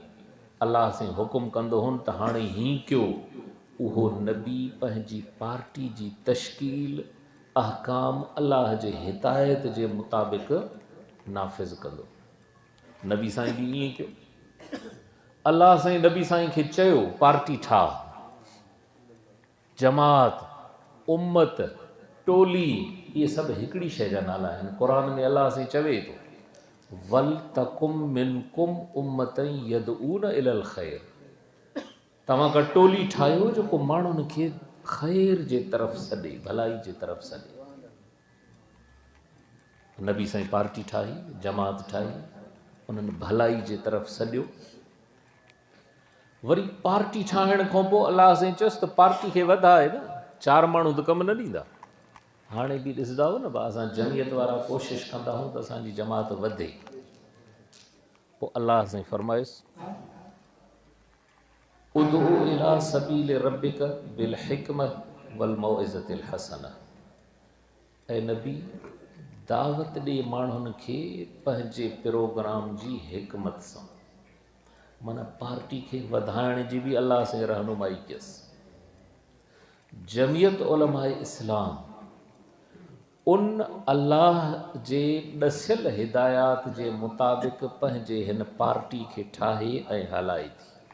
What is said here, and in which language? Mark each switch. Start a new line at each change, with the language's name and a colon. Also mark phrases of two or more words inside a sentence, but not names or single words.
Sindhi: अलाह साईं हुकुम कंदो हुन त हाणे हीअं कयो, उहो नबी पंहिंजी पार्टी जी तश्कील अहकाम अलाह जे हिदायत जे मुताबिक़ नाफ़िज़ कंदो। नबी साईं बि ईअं कयो। अलाह साईं नबी साईं खे चयो पार्टी ठाह, जमात, उम्मत, टोली, इहे सभु हिकिड़ी शइ जा नाला आहिनि। क़ुरान में अलाह साईं चवे थो
Arabic: ولتكن منكم أمة يدعون إلى الخير.
Sindhi: तव्हां का टोली ठाहियो जेको माण्हुनि खे ख़ैर जे तरफ़ सॾे, भलाई जे तरफ़ सॾे। नबी साईं पार्टी ठाही, जमात ठाही, उन्हनि भलाई जे तरफ़ सॾियो। वरी पार्टी ठाहिण खां पोइ अलाह साईं चयुसि त पार्टी खे वधाए न, 4 माण्हू त कमु न ॾींदा। हाणे बि ॾिसंदा हो न, असां जमियत वारा कोशिशि कंदा आहियूं त असांजी जमात वधे। पोइ अलाह साईं फरमायुसि
Arabic: ادع إلى سبيل ربك بالحكمة والموعظة الحسنة.
Sindhi: ऐं नबी दावत ॾे माण्हुनि खे पंहिंजे प्रोग्राम जी हिकमत सां, माना पार्टी खे वधाइण जी बि अलाह सां रहनुमाई कयसि। जमियत उलमाए इस्लाम उन अल्लाह जे ॾसियल हिदायत जे मुताबिक़ पंहिंजे हिन पार्टी खे ठाहे ऐं हलाए थी।